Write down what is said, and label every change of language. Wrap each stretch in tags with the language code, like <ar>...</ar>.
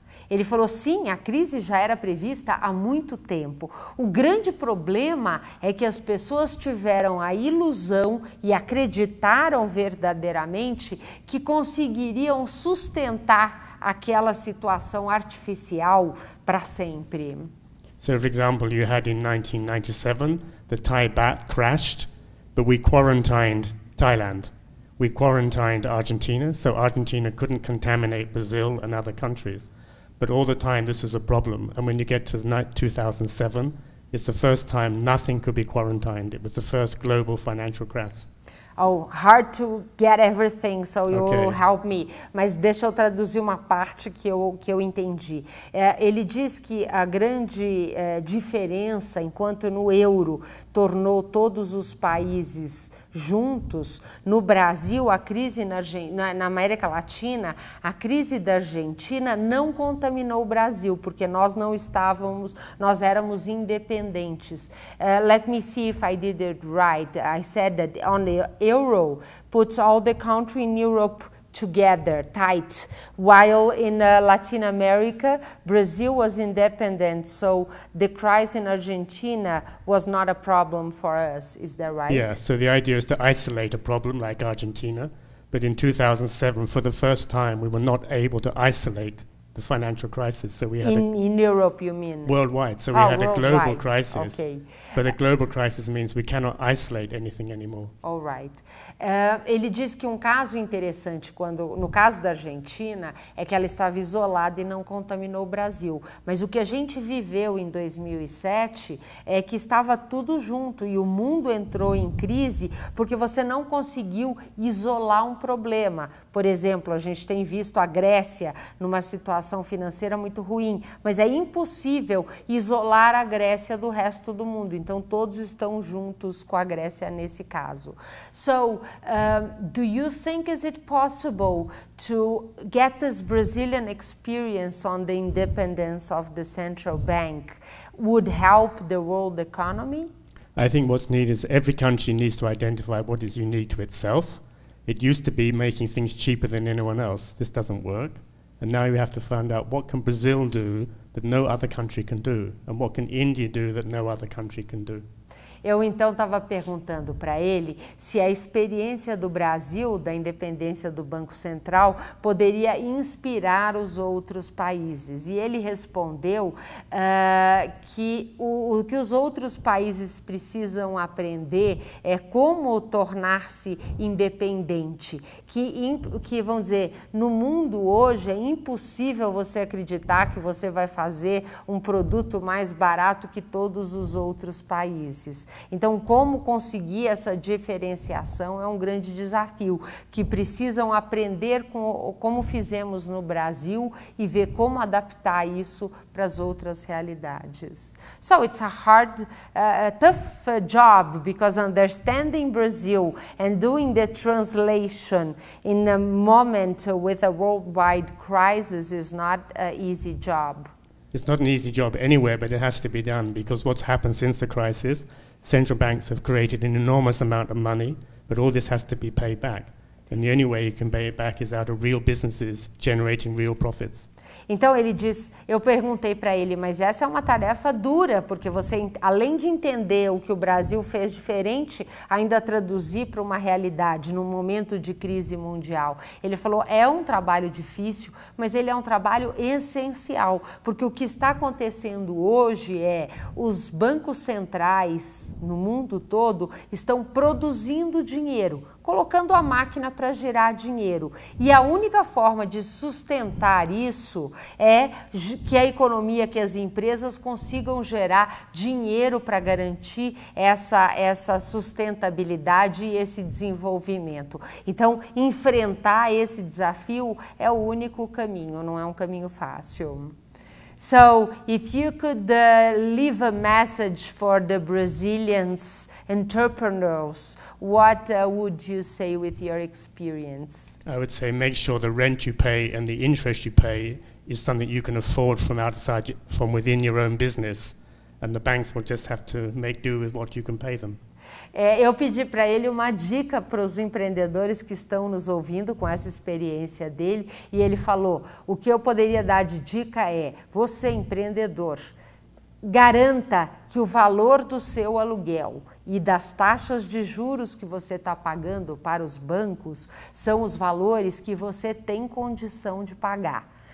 <pt>Ele falou, sim, a crise já era prevista há muito tempo. O grande problema é que as pessoas tiveram a ilusão e acreditaram verdadeiramente que conseguiriam sustentar aquela situação artificial para sempre.</pt> <en>So, for example, you had in 1997, the Thai baht crashed, but we quarantined Thailand. We quarantined Argentina, so Argentina couldn't contaminate Brazil and other countries. But all the time this was a problem, and when you get to 2007, it's the first time nothing could be quarantined. It was the first global financial crash. Oh, hard to get everything, so you will help me.</en> <pt>Mas deixa eu traduzir uma parte que eu entendi. Ele diz que a grande diferença, enquanto no euro tornou todos os países juntos, no Brasil, a crise na América Latina, a crise da Argentina não contaminou o Brasil, porque nós éramos independentes.</pt> <en>Let me see if I did it right. I said that on the euro puts all the country in Europe together, tight, while in Latin America, Brazil was independent, so the crisis in Argentina was not a problem for us. Is that right? Yeah, so the idea is to isolate a problem like Argentina, but in 2007, for the first time, we were not able to isolate the financial crisis. So we had in Europe, you mean? Worldwide. So we had a global crisis. Okay. But a global crisis means we cannot isolate anything anymore. All right.</en> <pt>Ele diz que um caso interessante, no caso da Argentina, é que ela estava isolada e não contaminou o Brasil. Mas o que a gente viveu em 2007 é que estava tudo junto e o mundo entrou em crise porque você não conseguiu isolar um problema. Por exemplo, a gente tem visto a Grécia numa situação financeira muito ruim, mas é impossível isolar a Grécia do resto do mundo. Então, todos estão juntos com a Grécia nesse caso.</pt> <en>So, do you think is it possible to get this Brazilian experience on the independence of the central bank would help the world economy? I think what's needed is every country needs to identify what is unique to itself. It used to be making things cheaper than anyone else. This doesn't work. And now you have to find out what can Brazil do that no other country can do, and what can India do that no other country can do.</en> <pt>Eu então estava perguntando para ele se a experiência do Brasil, da independência do Banco Central, poderia inspirar os outros países. E ele respondeu que o que os outros países precisam aprender é como tornar-se independente. Que, vamos dizer, no mundo hoje é impossível você acreditar que você vai fazer um produto mais barato que todos os outros países. Então, como conseguir essa diferenciação é um grande desafio, que precisam aprender como fizemos no Brasil e ver como adaptar isso para as outras realidades.</pt> <en>So, it's a hard, tough job, because understanding Brazil and doing the translation in a moment with a worldwide crisis is not an easy job. It's not an easy job anywhere, but it has to be done, because what's happened since the crisis, central banks have created an enormous amount of money, but all this has to be paid back. And the only way you can pay it back is out of real businesses generating real profits.</en> <pt>Então ele diz, eu perguntei para ele, mas essa é uma tarefa dura, porque você, além de entender o que o Brasil fez diferente, ainda traduzir para uma realidade num momento de crise mundial. Ele falou, é um trabalho difícil, mas ele é um trabalho essencial, porque o que está acontecendo hoje é os bancos centrais no mundo todo estão produzindo dinheiro. colocando a máquina para gerar dinheiro. E a única forma de sustentar isso é que a economia, que as empresas consigam gerar dinheiro para garantir essa sustentabilidade e esse desenvolvimento. Então, enfrentar esse desafio é o único caminho, não é um caminho fácil.</pt> <en>So, if you could leave a message for the Brazilians entrepreneurs, what would you say with your experience? I would say make sure the rent you pay and the interest you pay is something you can afford from within your own business, and the banks will just have to make do with what you can pay them.</en> <pt>Eu pedi para ele uma dica para os empreendedores que estão nos ouvindo com essa experiência dele, e ele falou, o que eu poderia dar de dica é, você empreendedor, garanta que o valor do seu aluguel e das taxas de juros que você está pagando para os bancos são os valores que você tem condição de pagar.</pt>